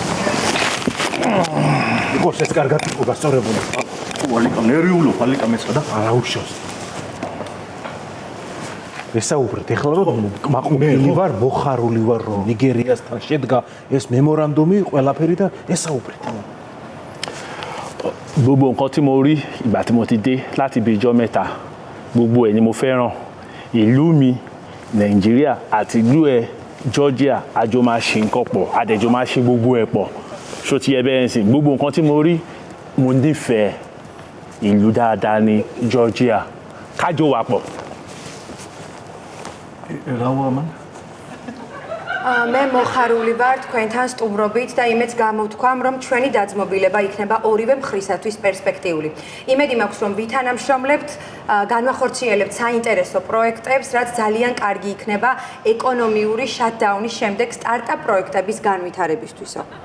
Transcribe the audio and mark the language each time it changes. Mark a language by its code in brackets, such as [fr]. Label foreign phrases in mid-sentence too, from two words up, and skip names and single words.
[ka] იყოს ეს კარგად იყო გასწორებული ალიკა ნერვიულობ ალიკა მეცადა არა უშავს ესაუბრეთ ეხლა რომ კმაყოფილი ვარ, მოხარული ვარ რომ ნიგერიასთან შედგა ეს მემორანდუმი ყველაფერი და ესაუბრეთ. [yo] Gbogbo nǹkan tí mo rí ìgbà tí mo ti dé láti ibi ìjọ mẹ́ta gbogbo ẹ̀ ni mo fẹ́ràn ìlú mi Nàìjíríà àti ìlú ẹ̀ Georgia àjọ máa ṣe nǹkan pọ̀ àdẹ̀jọ máa ṣe gbogbo ẹ̀ pọ̀ ṣó ti ẹ bẹ́ẹ̀ sìn gbogbo nǹkan tí mo rí mo nífẹ̀ẹ́ ìlú dáadáa ní Georgia kájọ wà pọ̀. [ka] მე მოხარული ვარ თქვენთან სტუმრობით და იმედს გამოვთქვამ, რომ ჩვენი დაძმობილება იქნება ორივე მხრისათვის პერსპექტიული. იმედი მაქვს, რომ ვითანამშრომლებთ, განვახორციელებთ საინტერესო პროექტებს, რაც ძალიან კარგი იქნება ეკონომიური შატდაუნის შემდეგ სტარტაპ პროექტების განვითარებისთვისო.